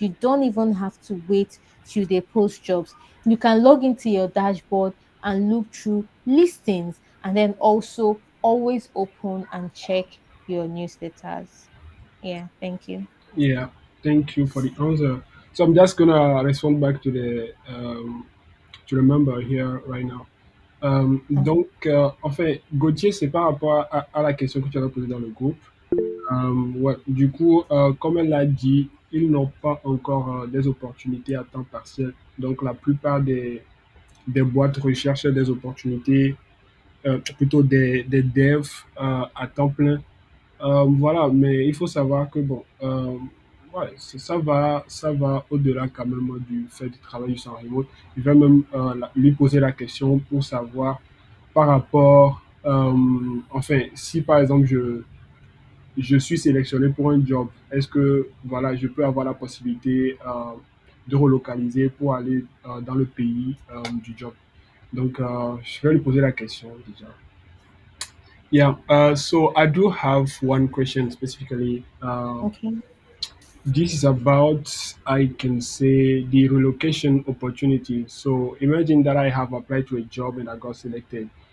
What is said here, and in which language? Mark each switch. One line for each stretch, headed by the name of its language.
English: You don't even have to wait till they post jobs. You can log into your dashboard and look through listings, and then also always open and check your newsletters. Yeah, thank you. Yeah, thank you for the answer. So I'm just gonna respond back to the member here right now. Okay.
French: Donc, en fait, Gauthier, c'est par rapport à la question que tu avais posée dans le groupe. Ouais, du coup, comme elle l'a dit, ils n'ont pas encore des opportunités à temps partiel. Donc, la plupart des boîtes recherchent des opportunités, plutôt des devs à temps plein. Voilà, mais il faut savoir que bon, ouais, ça va au-delà quand même du fait de travailler sans remote. Je vais même lui poser la question pour savoir par rapport, enfin, si par exemple je suis sélectionné pour un job, est-ce que voilà, je peux avoir la possibilité de relocaliser pour aller dans le pays du job. Donc, je vais lui poser la question déjà.
English: Yeah, so I do have one question specifically. Okay. This is about, I can say, the relocation opportunity. So imagine that I have applied to a job and I got selected.